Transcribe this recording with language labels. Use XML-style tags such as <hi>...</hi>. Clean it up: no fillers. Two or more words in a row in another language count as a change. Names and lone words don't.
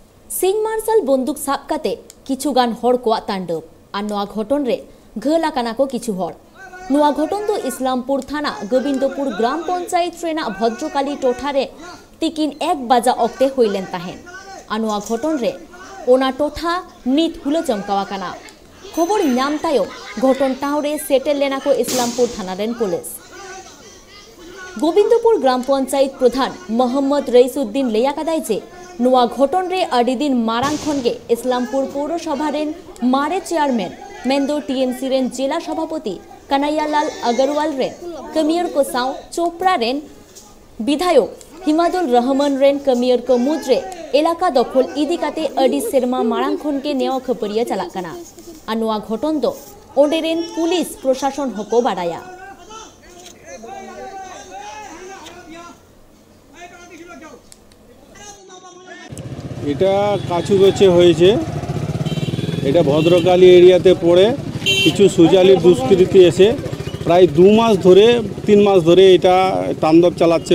<sat>सिंह मार्शल बंदूक साब काते किछुगान हर को तांडव और नोआ घटन रे घोल आकाना को किछु हर नोआ घटन दो इस्लामपुर थाना गोविंदपुर ग्राम पंचायत रेना भद्रकाली टोठारे तिकिन 1 बाजा अक्ते होइलेन ताहेन और नोआ घटन रे ओना टोठा नित हुलो चमकावा काना खबर नाम तायो घटन टाउरे सेटेल लेना को इस्लामपुर थाना रेन पुलिस गोविंदपुर ग्राम पंचायत प्रधान मोहम्मद रईसुद्दीन लेया कदाय जे नोआ घटन रे अडी दिन मारांग खनगे इस्लामपुर पौरसभा रेन मारे चेयरमैन मेंदो टीएमसी रेन जिला सभापति कन्हैयालाल अग्रवाल रेन कमियर को साव चोपड़ा रेन विधायक हिमादुल रहमान रेन कमियर को मुद्रे एलाका दखल इदी काते अडी सेरमा मारांग खनगे नेवा खपरिया चलाक कना आ नोआ घटन दो ओंडे रेन पुलिस प्रशासन हको बाडाया</sat> <bn>এটা কাছুগোছে হয়েছে। এটা ভদ্রকালী এরিয়াতে পড়ে কিছু সুজালি দুষ্কৃতী এসে প্রায় 2 মাস ধরে 3 মাস ধরে এটা তাণ্ডব চালাচ্ছে।</bn>